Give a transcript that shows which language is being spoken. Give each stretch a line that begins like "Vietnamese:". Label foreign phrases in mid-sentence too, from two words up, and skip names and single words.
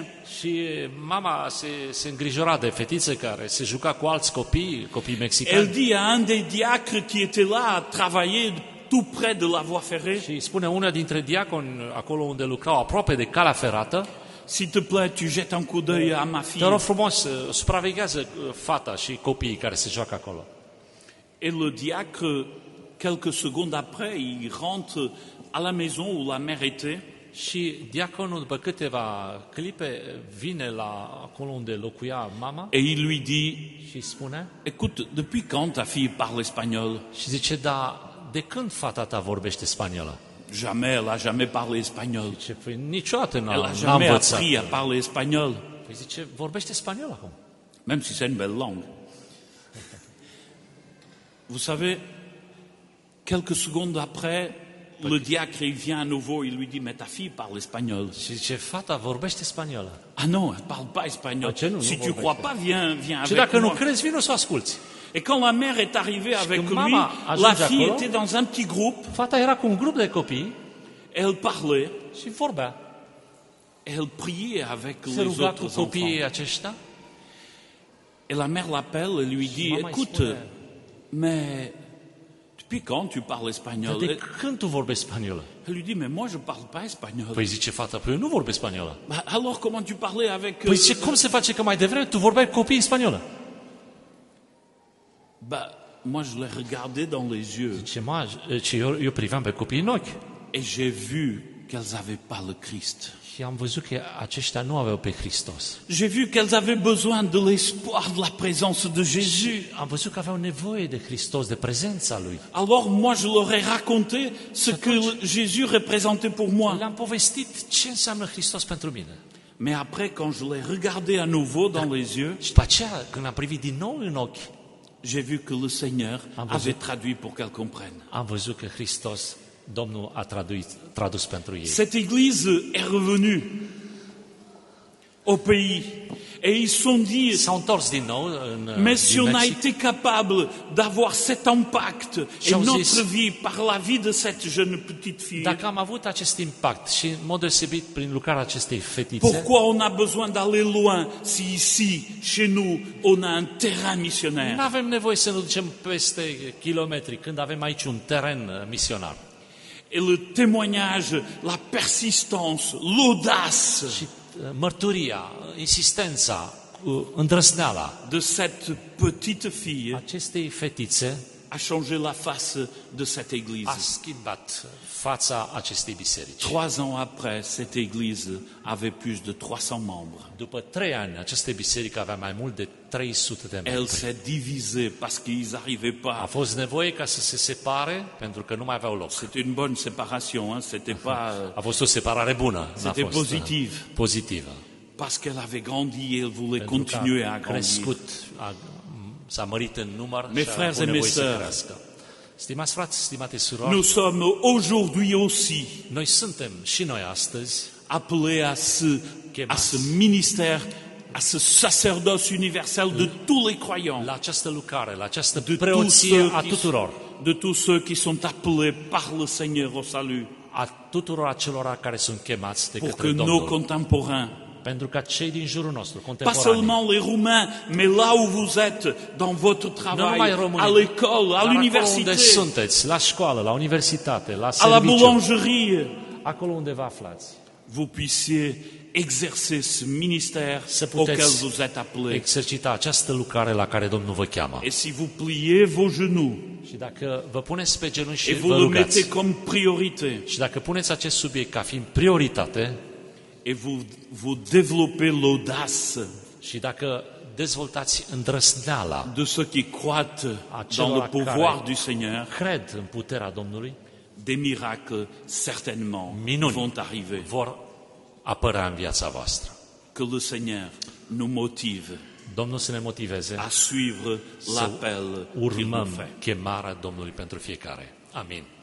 Romanian: Și mama se îngrijora de fetiță care se juca cu alți copii
French: Elle
Romanian: mexicani.
French: dit à un des diacres qui était là à travailler tout près de la voie ferrée,
Romanian: Și spune una dintre diaconi, acolo unde lucrau, aproape de calea ferată,
French: s'il te plaît, tu jettes un coup d'œil à ma
Romanian: te
French: fille.
Romanian: rog frumos, supraveghează fata și copiii care se joacă acolo.
French: Et le diacre, quelques secondes après, il rentre à la maison où la mère était.
Romanian: Și diaconul, după câteva clipe, vine la acolo unde locuia mama
French: Et il lui dit,
Romanian: și spune,
French: écoute, depuis quand ta fille parle espagnol?
Romanian: și zice, da, de când fata ta vorbește spaniolă?
French: Jamais, elle a jamais parlé espagnol.
Romanian: Ce, păi, niciodată
French: Elle a
Romanian: n-a
French: jamais
Romanian: învățat.
French: appris à parler espagnol,
Romanian: Păi zice, vorbește spaniol acum.
French: même si c'est une belle langue. Vous savez, quelques secondes après, le diacre il vient à nouveau, il lui dit, mais ta fille parle espagnol.
Romanian: Și zice, fata vorbește spaniolă.
French: Ah non, elle parle pas espagnol. Ah, tiens, nous, Si nous, tu on crois va pas, viens
Romanian: Și
French: avec
Romanian: dacă nu
French: moi.
Romanian: crezi, vino să o asculți.
French: Et quand la mère est arrivée avec
Romanian: când
French: lui,
Romanian: mama ajunge
French: la fille
Romanian: acolo,
French: était dans un petit groupe,
Romanian: Fata era cu un grup de copii
French: elle parlait,
Romanian: și vorbea.
French: elle priait avec
Romanian: Se
French: les
Romanian: ruga cu
French: autres
Romanian: copiii
French: enfants.
Romanian: aceștia.
French: Et la mère l'appelle et lui dit, maman, il écoute,
Romanian: spune,
French: mais depuis quand tu parles
Romanian: Dar
French: espagnol?
Romanian: de când tu vorbești spaniolă?
French: Elle lui dit, mais moi je parle pas espagnol.
Romanian: Păi zice fata, păi eu nu vorbesc spaniolă.
French: Bah, alors comment tu parlais avec...
Romanian: Păi zice, cum se face că mai devreme tu vorbeai cu copiii în spaniolă?
French: Bah, moi je l'ai regardé dans les yeux
Romanian: Ce eu priveam pe copiii în ochi
French: et j'ai vu qu'elles avaient pas le Christ.
Romanian: și am văzut că aceștia nu aveau pe Hristos.
French: J'ai vu qu'elles avaient besoin de l'espoir de la présence de Jésus.
Romanian: Am văzut că aveau nevoie de Hristos, de prezența Lui.
French: Alors moi je leur ai raconté ce que Jésus représentait pour moi.
Romanian: Le-am povestit ce înseamnă Hristos pentru mine.
French: Mais après quand je l'ai regardé à nouveau dans les yeux,
Romanian: Și după aceea, când am privit din nou în ochi,
French: j'ai vu que le Seigneur Ah, vous avait traduit pour qu'elles comprennent.
Romanian: am văzut că Hristos, Domnul a tradus pentru ei.
French: Cette église est revenue au pays et ils se sont dit,
Romanian: S-au întors din nou în
French: mais si
Romanian: din
French: on a
Romanian: Mexic
French: été capable d'avoir cet impact et
Romanian: Și-au
French: notre
Romanian: zis,
French: vie par la vie de cette jeune petite fille,
Romanian: Dacă am avut acest impact și în mod deosebit prin lucrarea acestei fetițe,
French: pourquoi on a besoin d'aller loin si ici, chez nous, on a un terrain missionnaire?
Romanian: nu avem nevoie să ne ducem peste kilometri când avem aici un teren misionar.
French: Et le témoignage, la persistance, l'audace
Romanian: Și mărturia, insistența, îndrăzneala
French: de cette petite fille
Romanian: acestei fetițe
French: a changé la face de cette
Romanian: a
French: église.
Romanian: schimbat fața acestei biserici.
French: 3 ans après, cette église avait plus de 300 membres.
Romanian: După 3 ani, această biserică avea mai mult de 300 de
French: Elle
Romanian: membri.
French: s'est divisée parce qu'ils n'arrivaient
Romanian: A
French: pas.
Romanian: fost nevoie ca să se separe pentru că nu mai aveau loc.
French: C'était une bonne séparation, hein? C'était pas
Romanian: A fost o separare bună, n-a
French: C'était
Romanian: fost pozitiv. pozitivă.
French: parce qu'elle avait grandi et elle voulait
Romanian: Pentru că
French: continuer à
Romanian: a
French: grandir.
Romanian: crescut, s-a mărit în număr
French: Mes
Romanian: și a
French: frères
Romanian: avut
French: et
Romanian: nevoie
French: mes
Romanian: să
French: sœurs,
Romanian: crească. Stimați frați, stimate surori,
French: Nous sommes aujourd'hui aussi
Romanian: noi suntem și noi astăzi
French: appelés à ce ministère, à ce sacerdoce universel de tous les croyants,
Romanian: la această lucrare, la această
French: de tous
Romanian: preoție
French: ceux
Romanian: a
French: qui,
Romanian: tuturor,
French: de tous ceux qui sont appelés par le Seigneur au salut,
Romanian: a tuturor acelora care sunt chemați de
French: pour
Romanian: către
French: que nos
Romanian: Domnul.
French: contemporains,
Romanian: Pentru ca cei din jurul nostru,
French: pas
Romanian: contemporani,
French: seulement les Roumains, mais là où vous êtes, dans votre
Romanian: nu
French: travail,
Romanian: numai români,
French: à l'école, à
Romanian: dar acolo unde
French: l'université,
Romanian: sunteți, la școală, la universitate, la
French: à la
Romanian: serviciu,
French: boulangerie,
Romanian: acolo unde vă aflați,
French: vous puissiez exercer ce ministère
Romanian: să
French: auquel
Romanian: puteți
French: vous êtes appelés.
Romanian: exercita această lucrare la care Domnul vă cheamă.
French: Et si vous pliez vos genoux
Romanian: Și dacă vă puneți pe genunchi și
French: et
Romanian: vă
French: vous le mettez
Romanian: rugați,
French: comme priorité,
Romanian: și dacă puneți acest subiect ca fiind prioritate,
French: et vous développez l'audace
Romanian: și dacă dezvoltați îndrăzneala
French: de ceux qui croient dans
Romanian: acelora
French: le pouvoir
Romanian: care
French: du Seigneur,
Romanian: cred în puterea Domnului,
French: des miracles certainement
Romanian: minuni
French: vont arriver.
Romanian: vor apărea în viața voastră.
French: Que le Seigneur nous motive
Romanian: Domnul să ne motiveze
French: à suivre
Romanian: să
French: l'appel qu'il nous
Romanian: urmăm
French: fait.
Romanian: chemarea Domnului pentru fiecare. Amin.